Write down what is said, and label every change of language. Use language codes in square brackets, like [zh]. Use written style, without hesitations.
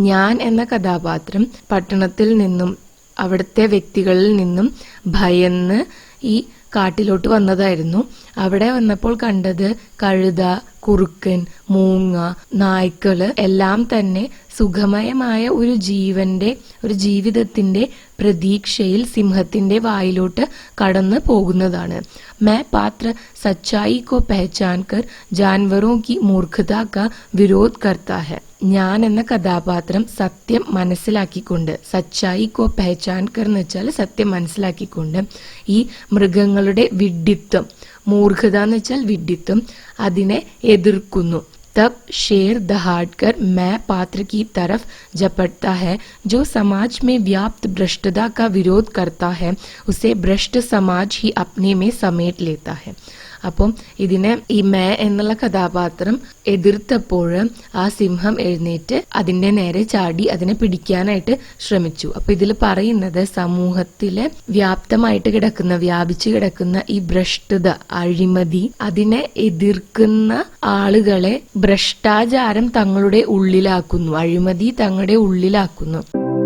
[ml] ഞാൻ എന്ന കഥാപാത്രം പട്ടണത്തിൽ നിന്നും അവിടുത്തെ വ്യക്തികളിൽ നിന്നും ഭയന്ന് ഈ കാട്ടിലോട്ട് വന്നതായിരുന്നു. അവിടെ വന്നപ്പോൾ കണ്ടത് കഴുത, കുറുക്കൻ, മൂങ്ങ, നായ്ക്കള് എല്ലാം തന്നെ സുഖമയമായ ഒരു ജീവിതത്തിന്റെ പ്രതീക്ഷയിൽ സിംഹത്തിന്റെ വായിലോട്ട് കടന്നു പോകുന്നതാണ്. [hi] मैं पात्र सच्चाई को पहचान कर जानवरों की मूर्खता का विरोध करता है. [ml] ഞാൻ എന്ന കഥാപാത്രം സത്യം മനസ്സിലാക്കിക്കൊണ്ട്, [hi] സച്ചായി കോ പെഹചാൻ കർ [ml] എന്ന് വെച്ചാൽ സത്യം മനസ്സിലാക്കിക്കൊണ്ട് ഈ മൃഗങ്ങളുടെ വിഡ്ഢിത്വം, മൂർഖത എന്ന് വെച്ചാൽ വിഡ്ഢിത്വം, അതിനെ എതിർക്കുന്നു. [hi] तब शेर दहाड़कर मैं पात्र की तरफ झपटता है. जो समाज में व्याप्त भ्रष्टता का विरोध करता है उसे भ्रष्ट समाज ही अपने में समेट लेता है. [ml] അപ്പം ഇതിനെ ഈ മേ എന്നുള്ള കഥാപാത്രം എതിർത്തപ്പോൾ ആ സിംഹം എഴുന്നേറ്റ് അതിന്റെ നേരെ ചാടി അതിനെ പിടിക്കാനായിട്ട് ശ്രമിച്ചു. അപ്പൊ ഇതിൽ പറയുന്നത് സമൂഹത്തിലെ വ്യാപിച്ചു കിടക്കുന്ന ഈ ഭ്രഷ്ടത, അഴിമതി, അതിനെ എതിർക്കുന്ന ആളുകളെ ഭ്രഷ്ടാചാരം തങ്ങളുടെ ഉള്ളിലാക്കുന്നു, അഴിമതി തങ്ങളുടെ ഉള്ളിലാക്കുന്നു.